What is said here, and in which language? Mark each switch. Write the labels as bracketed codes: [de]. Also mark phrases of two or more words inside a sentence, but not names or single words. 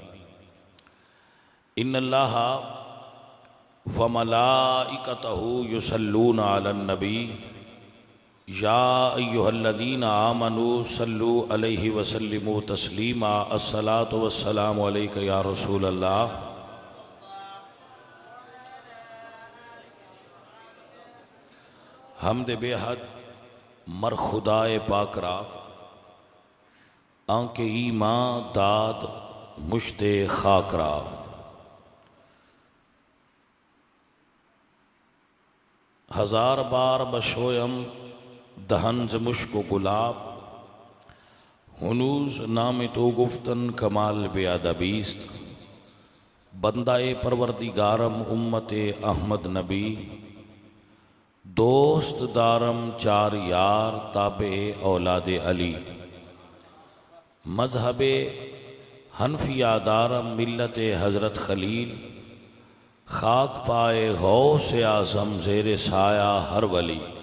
[ar] إن الله وملائكته يصلون على النبي يا أيها الذين آمنوا صلوا عليه وسلموا تسليما. الصلاة والسلام عليك يا رسول الله. [fa] حمد بے حد مر خدائے پاک را آنکھ ایمان داد مشت خاک را. ہزار بار بشویم دہنز مشک و گلاب ہنوز نام تو گفتن کمال بے ادبیست. بندہ پروردگارم امت احمد نبی دوست دارم چار یار تابع اولاد علی. مذہب حنفیہ دارم ملت حضرت خلیل خاک پائے غوث اعظم زیر سایہ ہر ولی.